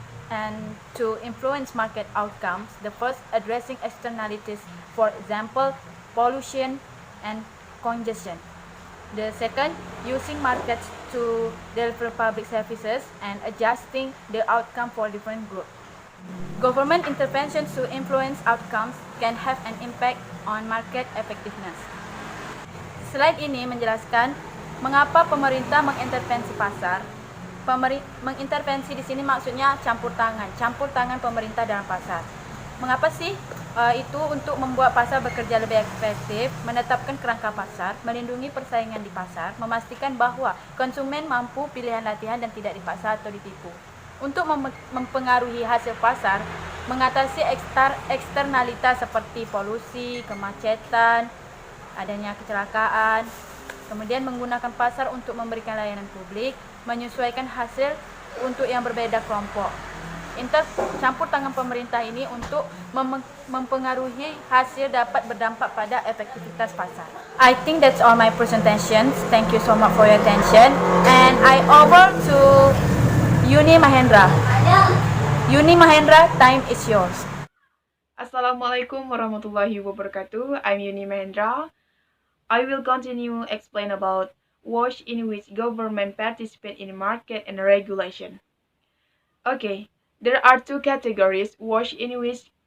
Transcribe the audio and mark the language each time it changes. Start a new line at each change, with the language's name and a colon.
English: And to influence market outcomes, the first, addressing externalities, for example, pollution and congestion. The second, using markets to deliver public services and adjusting the outcome for different groups. Government interventions to influence outcomes can have an impact on market effectiveness.
Indonesian: Slide ini menjelaskan mengapa pemerintah mengintervensi pasar. Mengintervensi di sini maksudnya campur tangan pemerintah dalam pasar. Mengapa sih? Itu untuk membuat pasar bekerja lebih efektif, menetapkan kerangka pasar, melindungi persaingan di pasar, memastikan bahwa konsumen mampu pilihan latihan dan tidak dipaksa atau ditipu. Untuk mempengaruhi hasil pasar, mengatasi eksternalitas seperti polusi, kemacetan, adanya kecelakaan, kemudian menggunakan pasar untuk memberikan layanan publik, menyesuaikan hasil untuk yang berbeda kelompok. Campur tangan pemerintah ini untuk mempengaruhi hasil dapat berdampak pada efektivitas pasar.
English: I think that's all my presentations. Thank you so much for your attention. And I over to Yuni Mahendra. Yuni Mahendra, time is yours.
Arabic: Assalamualaikum warahmatullahi wabarakatuh.
English: I'm Yuni Mahendra. I will continue explain about ways in which government participate in market and regulation. Okay, there are two categories: ways in which